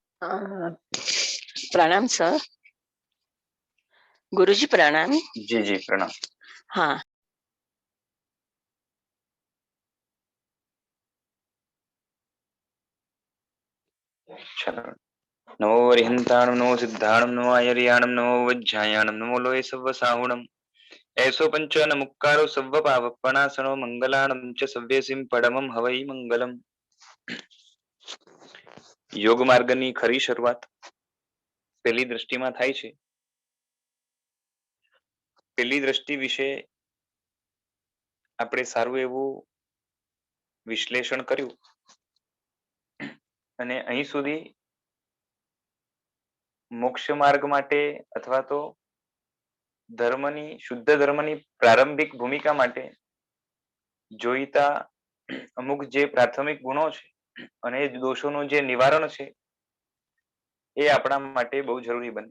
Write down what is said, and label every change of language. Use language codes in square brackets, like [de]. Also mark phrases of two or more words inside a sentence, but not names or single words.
[hi] अ, प्रणाम सर। गुरुजी प्रणाम। जी जी प्रणाम। हाँ। चलो। [pka] नमो वरिहंताणं नमो सिद्धाणं नमो आयर्याणं नमो वज्झायाणं नमो लोये सव्वसाहुणं ऐसो पंचन मुक्कारो सव्व पावपणासनो मंगलाणं च सव्यसिं परमं हवै मंगलम। [gu] યોગ માર્ગની ખરી શરૂઆત પેલી દ્રષ્ટિમાં થાય છે. પેલી દ્રષ્ટિ વિશે આપણે સારું એવું વિશ્લેષણ કર્યું અને અહીં સુધી મોક્ષ માર્ગ માટે અથવા તો ધર્મની શુદ્ધ ધર્મની પ્રારંભિક ભૂમિકા માટે જોઈતા અમુક જે પ્રાથમિક ગુણો છે અને દોષોનું જે નિવારણ છે એ આપણા માટે બહુ જરૂરી બને.